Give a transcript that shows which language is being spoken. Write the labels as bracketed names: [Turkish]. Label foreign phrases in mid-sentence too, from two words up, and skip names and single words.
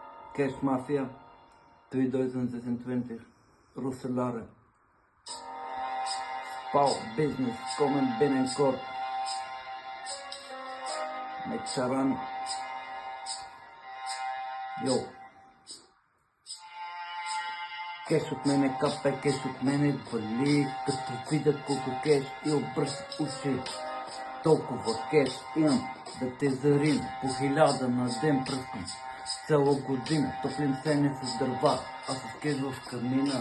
[Dutch] Cash Mafia 2020 Roeselare Spouw Business komen binnenkort met Sharan. [Bulgarian] Yo, cash от мене капе, cash от мене вали, като видя колко кеш и обръщат уши. Толкова кеш имам да те зарим, по 1000 на ден пръскам. Цяла година топлим сене с дърва, а с кеш в камина.